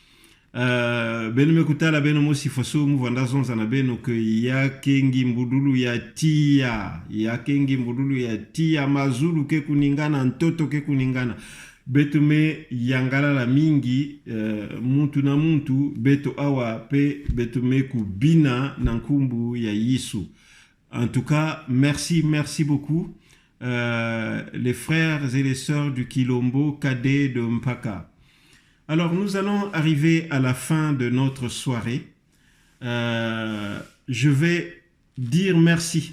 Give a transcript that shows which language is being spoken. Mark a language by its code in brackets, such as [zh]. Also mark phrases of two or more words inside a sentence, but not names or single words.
[ktu] Beno mekutala beno mosi foso muvanda zonza na beno ke yake ngimbudulu ya tia mazulu ke kuningana ntoto ke kuningana. Beto me yangala la mingi muntu na muntu beto awa pe beto me kubina na nkumbu ya Yisu. [fr] En tout cas, merci beaucoup les frères et les sœurs du Kilombo Kade de Mpaka. Alors, nous allons arriver à la fin de notre soirée. Je vais dire merci.